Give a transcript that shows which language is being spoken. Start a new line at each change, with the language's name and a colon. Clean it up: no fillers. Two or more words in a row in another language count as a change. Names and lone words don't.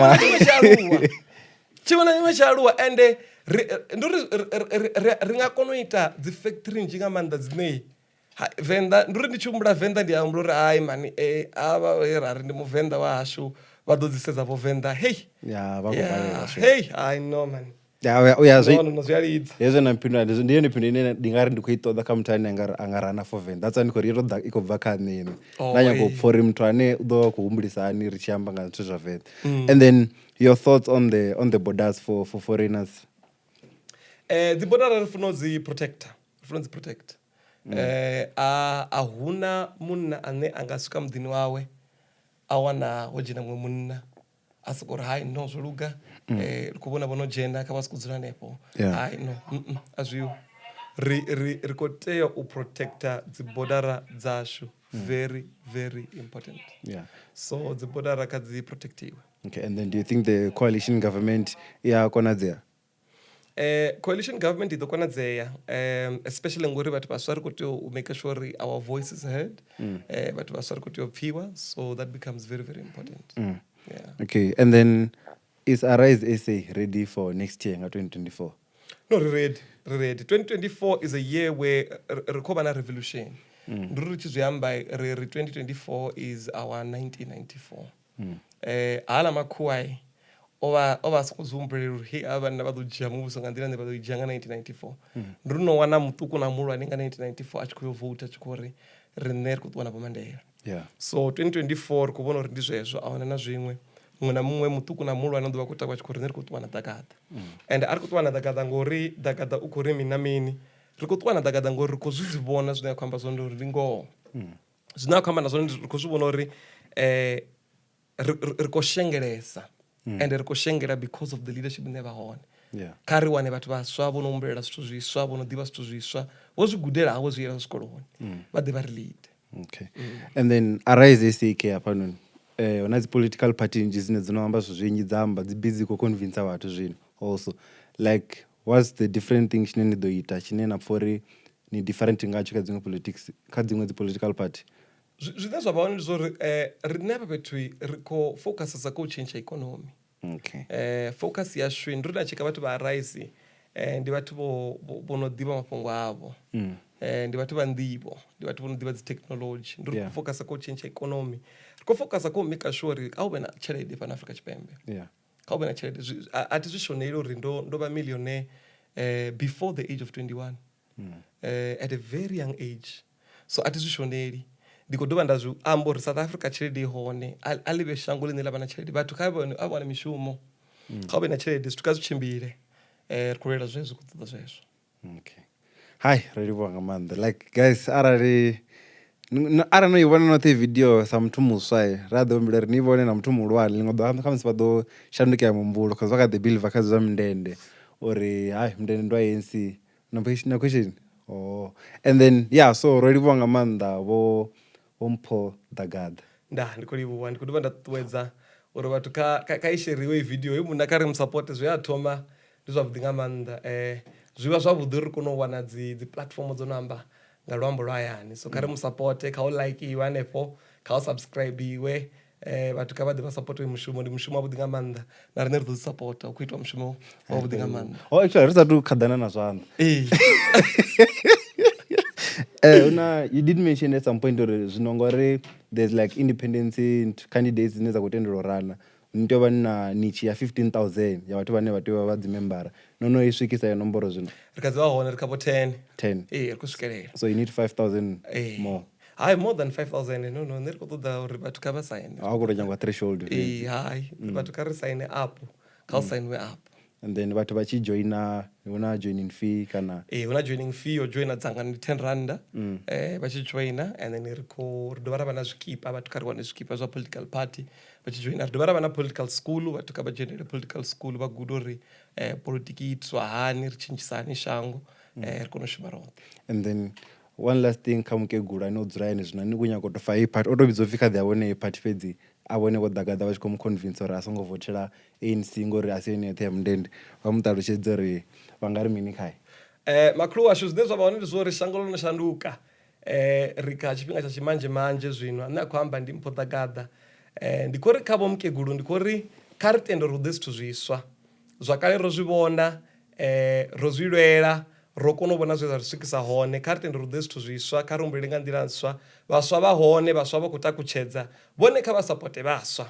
Venda: Chimwana tsha aluwa ende nduri ri nga kona u ita dzi factory nji nga maanḓa dzine Venda nduri ndi tshi humbula Venda ndi humbula uri ai mani ava rari ndi muvenda wa hashu vha ḓo dzi sedza vo Venda hey vha khou balelwa
English: hey I know man. No,
Venda: hezwo na mphindulo ndi yone phindulo ine ndi nga ri ndi khou i ṱoḓa kha muthu ane a nga rana for Venda.
English: That's why
Venda: ndi khou ri yo ḓa i khou bva kha nṋe ine nda nyaga u pfha uri muthu ane u ḓo vha khou humbulisa hani ri tshi amba nga zwithu zwa Venda.
English: And then your thoughts on the borders for foreigners?
Venda: Dzi border ri funa dzi protect. A huna munna ane anga swika muḓini wawe a wana ho dzhena muṅwe munna a soko ri hai no zwo luga ri khou vhona vhono dzhena kha vha soko dzula hanefho. Hai no a zwiho ri khou tea u protecta dzi border dzashu.
English: Very very important.
Venda: So dzi border kha dzi protectiwe.
English: Okay. And then do you think the coalition government konadzea? Coalition government
Venda: iḓo konadzea, especially ngori vhathu vhaswa ri khou tea u
English: make sure our voice is heard.
Venda: Vhathu vhaswa ri khou tea u pfiwa,
English: so that becomes very very important. Okay. And then is AriseSA ready for next year, 2024? No, we're ready. 2024 is a year where we have a revolution.
Venda: ndiri ri tshi zwi amba ri
English: 2024 is our 1994
Venda: hala makhuwa ova soko zwi humbulela uri hei ava vhanna vha ḓo dzhia muvhuso nga nḓila ine vha ḓo i dzhia nga 1994 ndiri no wana muṱuku na muhulwane nga 1994 a tshi khou yo vote a tshi khou ri riṋe ri khou ṱuwa na vhomandela so 2024 ri khou vhona uri ndi zwezwo ahuna na zwiṅwe muṅwe na muṅwe muṱuku na muhulwane ḓovha khou takwa a tshi khou ri riṋe ri khou ṱuwa na Dagada and a ri khou ṱuwa na Dagada ngori Dagada u khou ri mini na mini ri khou ṱuwa na Dagada ngori ri khou zwi vhona zwine a khou amba zwone uri ndi ngoho zwine a khou amba na zwone ri khou zwi vhona uri ri khou shengelesa and ri khou shengela
English: because of the leadership
Venda: ine vha hone kha ri wane vhathu vhaswa vho no humbulela zwithu zwiswa vho no ḓivha zwithu zwiswa vho zwi gudela vho zwi yela zwikoloni vha ḓe vha ri lead.
English: Okay. And then
Venda: AriseSA ke hafhanoni huna dzi
English: political party
Venda: nnzhi dzine dzi no amba zwithu zwinzhi dza amba dzi busy khou convince vhathu zwino
English: also like what's the different thing
Venda: tshine ni ḓo ita tshine na pfha uri ni different ngatsho kha dziṅwe politics kha dziṅwe dzi
English: political party
Venda: zwine zwa vha hone ndi zwo ri riṋe hafha fhethu ri khou focusesa kha u tshentsha ikonomi focus yashu ndi ri na tsheka vhathu vha Arise ndi vhathu vho no ḓivha mafhungo avho ndi vhathu vha nḓivho ndi vhathu vho no ḓivha dzi technology ndi ri khou focusesa kha u tshentsha ikonomi ri khou focusesa kha u
English: make sure
Venda: uri a hu vhe na tshelede fhano Afrika Tshipembe kha hu vhe na tshelede a thi zwi shoneli uri ndo vha
English: millionaire before the age of 21 at a very young age
Venda: so a thi zwi shoneli ndi khou dovha nda zwi amba uri South Africa tshelede i hone a ḽi vhe shango ḽine ḽa vha na tshelede vhathu kha a wane mishumo kha hu vhe na tshelede zwithu kha zwi tshimbile ri khou lwela zwezwo khou ṱoḓa zwezwo.
English: Okay.
Venda: Hi, ro livhuwa nga maanḓa
English: like guys
Venda: arali no i vhona noṱhe video sa muthu muswa ra ḓo humbela ri ni vhone na muthu muhulwane ḽiṅwe ḓo khamusi vha ḓo shandukela muhumbulo cause vha kha ḓi believe kha zwa mindende uri hayi mindende ndo ANC na
English: question and then so
Venda: ro livhuwa nga maanḓa vho Mpho Dagada ndi khou livhuwa ndi khou dovha nda ṱuṱuwedza uri vhathu kha i sheriwe i video i munna kha ri musapote zwi a thoma ndi zwavhuḓi nga maanḓa zwi vha zwavhuḓi uri ri kone u wana dzi platform dzo no amba nga luambo lwa hayani so kha ri musapote kha u like iwe hanefho kha u subscribe iwe vhathu kha vha ḓe vha sapote mushumo ndi mushumo wavhuḓi nga maanḓa na riṋe ri ḓo sapota u khou itiwa mushumo wavhuḓi nga maanḓa actually ri sathu khaḓana na zwanḓa
English: you did mention at some point
Venda: uri zwino ngori
English: there's like independence candidates
Venda: dzine dza khou tendelwa u rana ni tea u vha na nichi ya 15,000 ya vhathu vhane vha tea u vha dzi membara no i swikisa ya nomboro zwino ri kha dzi vha hone ri kha po 10 ri khou swikelela
English: so you need 5,000 more more than 5,000
Venda: no nṋe ri khou ṱoḓa uri vhathu kha vha saine a khou tou nyangwa threshold vhathu kha ri saine up kha u sainiwe up
English: and then
Venda: vhathu vha tshi joina huna
English: joining fee
Venda: kana huna
English: joining fee
Venda: yo joina dzanga ndi 10 rand vha tshi joina
English: and then
Venda: ri dovha ra vha na zwikipa vhathu kha ri wane zwikipa zwa
English: political party
Venda: vha tshi joina ri dovha ra vha na
English: political school
Venda: vhathu kha vha dzhenele
English: political school
Venda: vha guda uri politiki itiswa hani ri tshintshisa hani shango ri kone u shuma roṱhe.
English: And then one last thing
Venda: kha mukegulu ane o dzula ene zwino ni khou nyaga u tou fa i party o tou vhidzwa upfhi kha ḓi a vhone i party fhedzi a vhone vho Dagada vha tshi khou mu convince uri a songo votela ANC ngori a si yone yoṱhe ya mundende vha mu ṱalutshedze uri vha nga ri mini khae makhulu washu zwine zwa vha hone ndi zwo ri shango ḽo no shanduka ri kha tshifhinga tsha tshimanzhe manzhe zwino ane a khou amba ndi Mpho Dagada ndi khou ri kha vho mukegulu ndi khou ri kha ri tende uri hu ḓe zwithu zwiswa zwa kale ro zwi vhona ro zwi lwela ro kona u vhona zwe zwa ri swikisa hone kha ri tende uri hu ḓe zwithu zwiswa kha ri humbulele nga nḓila ntswa vhaswa vha hone vhaswa vha khou takutshedza vhone kha vha sapote vhaswa